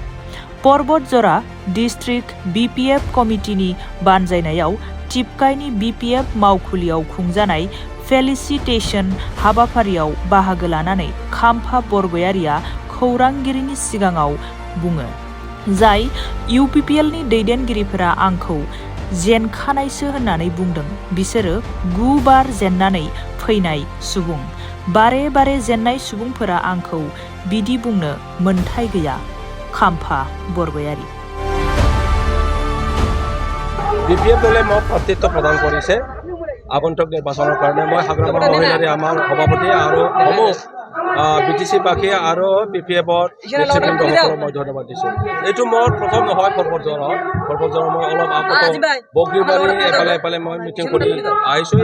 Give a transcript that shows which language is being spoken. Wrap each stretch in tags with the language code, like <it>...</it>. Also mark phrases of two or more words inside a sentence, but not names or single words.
<brx>पर्बतजरा डिस्ट्रिक्ट BPF कमिटिनि बानजायनायाव टिपकाइनि BPF मावखुलियाव खुंजानाय फेलिसिटेशन हाबाफारियाव बाहागो लानानै खाम्फा बरगयारिया खौरांगिरिनि सिगाङाव बुङो, जाय UPPLनि दैदेनगिरिफोरा आंखौ जेनखानायसो होननानै बुंदों। बिसोरो 9 बार जेननानै फैनाय सुबुं। बारे बारे जेननाय सुबुंफोरा आंखौ बिदि बुंनो मोन्थाय गैया। खाम्फा बरगयारि।</brx> <as>BPF দলে মোক প্ৰাৰ্থিত্ব প্ৰদান কৰিছে আগন্তুক নিৰ্বাচনৰ কাৰণে। মই হাগ্ৰামা মহিলাৰী আমাৰ সভাপতি আৰু সমূহ BTC-বাসী আৰু BPF-ৰ নেতৃবৃন্দসকলক মই ধন্যবাদ দিছোঁ। এইটো মোৰ প্ৰথম নহয় পৰ্বতজৰা মই অলপ আগত বগৰীবাৰী এফালে মই মিটিং কৰি আহিছোঁ।</as>